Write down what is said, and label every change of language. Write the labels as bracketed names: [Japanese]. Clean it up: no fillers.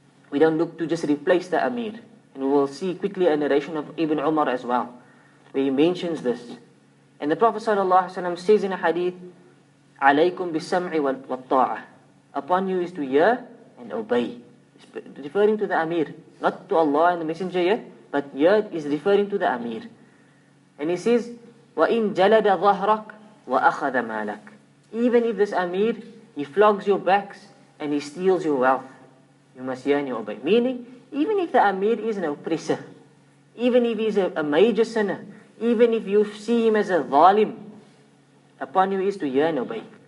[English] We don't look to just replace the Amir. And we will see quickly a narration of Ibn Umar as well, where he mentions this. And the Prophet ﷺ says in a hadith, [Arabic] عَلَيْكُمْ بِالسَّمْعِ وَالطَّاعَةِ. [English] Upon you is to hear and obey. It's referring to the Amir, not to Allah and the Messenger yet, but here is referring to the Amir. And he says, [Arabic] وَإِن جَلَدَ ظَهْرَكَ وَأَخَذَ مَالَكَ. [English] Even if this Amir, he flogs your backs and he steals your wealth, you must hear and you obey. Meaning, even if the Amir is an oppressor, even if he is a major sinner, even if you see him as a zalim, upon you is to hear and obey.